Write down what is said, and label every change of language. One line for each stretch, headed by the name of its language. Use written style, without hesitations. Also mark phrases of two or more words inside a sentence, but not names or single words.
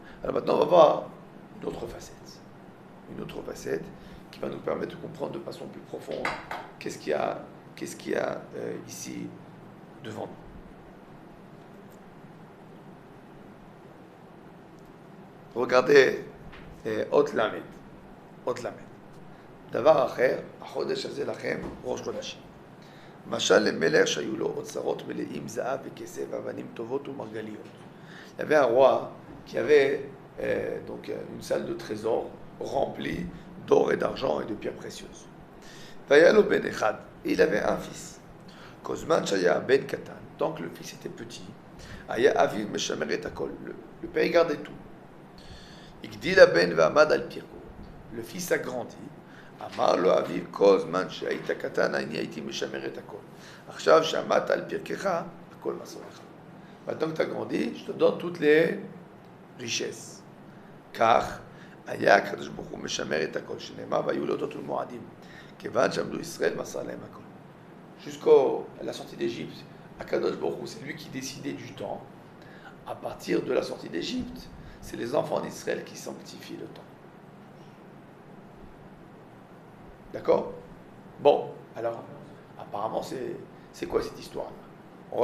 French: Alors maintenant, on va voir une autre facette. Une autre facette qui va nous permettre de comprendre de façon plus profonde qu'est-ce qu'il y a ici devant nous. Regardez
Hebrew: אות למד. דבר אחר, החודש הזה לכם ראש חודשים. משל למלך שהיו לו אוצרות מלאים זהב וכסף ואבנים טובות ומרגליות.
French: Il y avait un roi qui avait donc une salle de trésor remplie d'or et d'argent et de pierres précieuses.
Hebrew: והיה לו בן אחד,
French: et il avait un fils.
Hebrew: כל שהיה בן קטן,
French: tant que le fils était petit,
Hebrew: היה אביו משמר את הכל,
French: le père gardait tout.
Hebrew: הגדיל הבן ועמד על פירקו.
French: Le fils a grandi.
Hebrew: אמר לו אביו, כל זמן שהיית קטן אני הייתי משמר את הכל. עכשיו שעמדת על פרקך, הכל מסור לך.
French: Maintenant que tu as grandi, je te donne toutes les richesses.
Hebrew: כך היה הקדוש ברוך הוא משמר את הכל, שנאמר והיו להודות ולמועדים, כיוון שעמדו ישראל מסר להם הכל.
French: Jusqu'à la sortie d'Égypte,
Hebrew: הקדוש ברוך הוא,
French: c'est lui qui décidait du temps. À partir de la sortie d'Égypte, c'est les enfants d'Israël qui sanctifient le temps. D'accord? Bon, alors, apparemment, c'est quoi cette histoire-là?